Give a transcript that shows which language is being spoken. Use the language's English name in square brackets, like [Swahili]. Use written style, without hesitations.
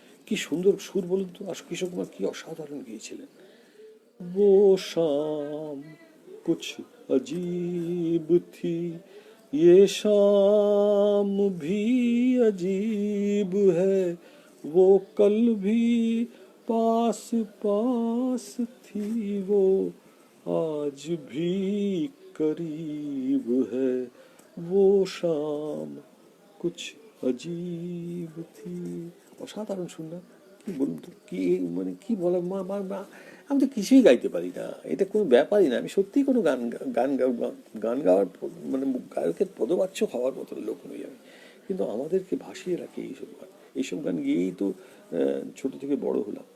[Bangla] কি সুন্দর সুর বলুন তো, আর কিশোর কুমার কি অসাধারণ গিয়েছিলেন। [Hindi] वो शाम कुछ अजीब थी, ये शाम भी अजीब है, वो कल भी पास पास थी, वो आज भी करीब है, वो शाम कुछ अजीब थी। [Bangla] অসাধারণ সুন্দর, কি বলুন তো, কি মানে কি বলা, আমি তো কিছুই গাইতে পারি না, এটা কোনো ব্যাপারই না। আমি সত্যিই কোনো গান গাওয়ার মানে গায়কের পদবাচ্য হওয়ার মতো লোক নই আমি। কিন্তু আমাদেরকে ভাসিয়ে রাখে এইসব গান গিয়েই তো ছোট থেকে বড় হলাম।